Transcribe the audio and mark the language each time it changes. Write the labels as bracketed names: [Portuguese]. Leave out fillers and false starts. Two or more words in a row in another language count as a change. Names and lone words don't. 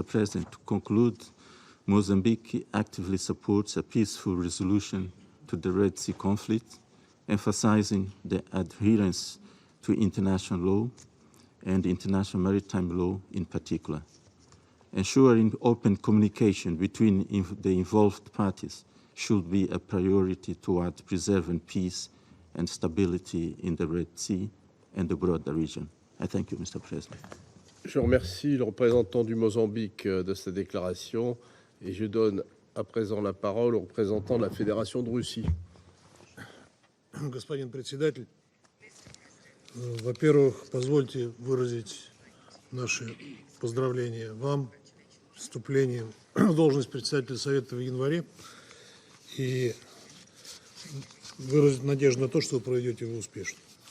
[English] President, to conclude, Mozambique actively supports a peaceful resolution to the Red Sea conflict, emphasizing the adherence to international law and international maritime law in particular. Ensuring open communication between the involved parties should be a priority toward preserving peace and stability in the Red Sea and the broader region. I thank you, Mr. President. [French] Je remercie le représentant du Mozambique de sa déclaration et je donne à présent la parole au représentant de la Fédération de Russie. [Russian] Господин председатель, во-первых, позвольте выразить наши поздравления вам с вступлением в должность председателя Совета в январе и выразить надежду на то, что вы проведете его успешно.